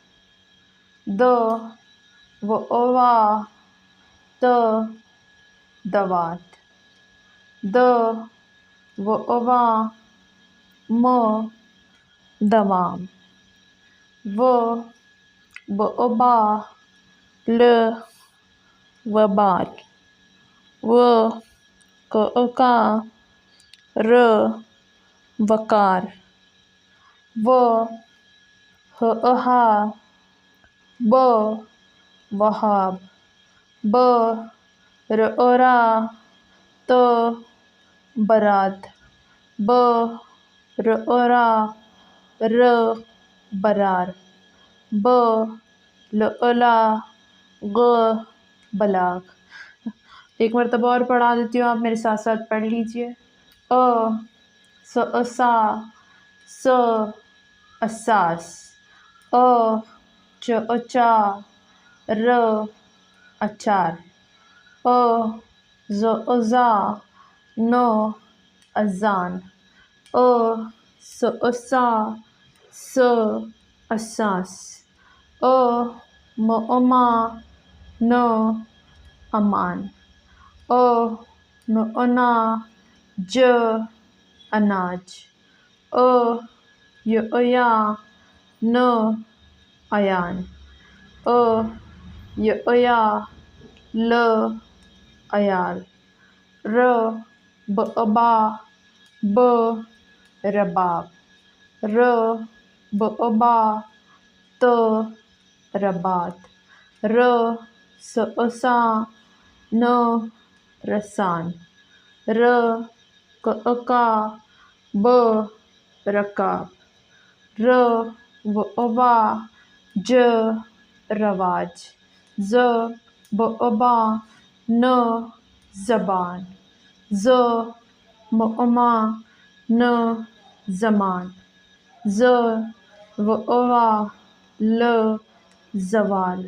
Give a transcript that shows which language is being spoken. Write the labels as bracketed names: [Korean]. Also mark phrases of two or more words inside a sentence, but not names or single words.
[Hindi] द, वा, त दवात। द, वा, म दमाम। व, बा, ल वबाल। व, का, र वकार। व, हा, ब वहाब। ब, रा, त बरात। ब, रा, र बरार। ब, ला, ग बलाग। एक मरतबा और पढ़ा देती हूँ, आप मेरे साथ साथ पढ़ लीजिए। अ, सा, स असास। अ, चा, र अचार। अ, ज़ा, न अजान। अ, सा, स असास। अ, मा, न अमान। अ, ना, ज अनाज। अ, या, न अयान। अ, या, ल अयाल। र, बा, ब रबाब। र, बा, त रबात। र, सा, न रसान। र, का, ब रकाब। र, वा, ज रवाज। ज, बा, न ज़बान। ज, मा, न ज़मान। ज, वा, ल ज़वाल।